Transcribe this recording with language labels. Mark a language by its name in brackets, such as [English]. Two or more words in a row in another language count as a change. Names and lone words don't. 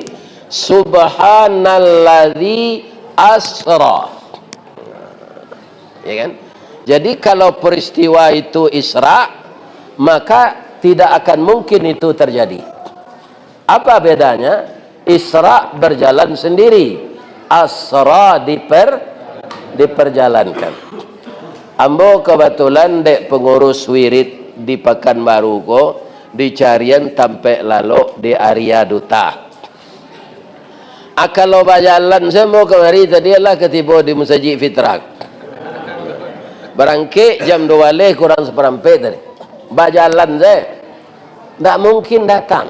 [Arabic] Subhanalladzi asra. [Indonesian] Ya kan? Jadi kalau peristiwa itu Isra, maka tidak akan mungkin itu terjadi. Apa bedanya? Isra berjalan sendiri, Asra diperjalankan. [Minangkabau] Ambo kebetulan dek pengurus wirid di Pekanbaru ko, di Carian tampe lalu di Arya Duta. [Indonesian] Kalau berjalan saya mau kemari tadi lah ketiba di Masjid Fitrak. [Minangkabau] Berangke jam 2 leh kurang seperempat tadi. [Indonesian] Berjalan saya, tak mungkin datang.